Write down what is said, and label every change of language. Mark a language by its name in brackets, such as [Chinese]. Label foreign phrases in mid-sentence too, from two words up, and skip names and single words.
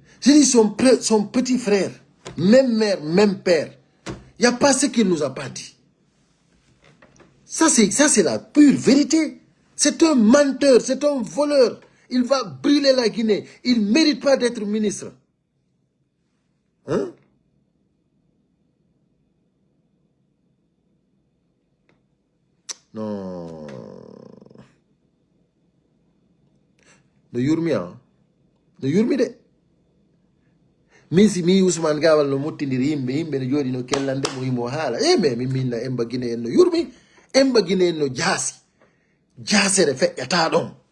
[French] Je dis son petit frère, même mère, même père. Il n'y a pas ce qu'il nous a pas dit. Ça, c'est la pure vérité. C'est un menteur, c'est un voleur. Il va brûler la Guinée. Il ne mérite pas d'être ministre. Hein? Non. [Fula] No yurmi hein? No yurmi de. Min si mi Ousmane Gawal no mottindiri yimɓe no jooɗi no kellande mo himo haala mais min minna Emba Guinée en no yurmi Emba Guinée en no jaasi jaasere feƴƴata ɗon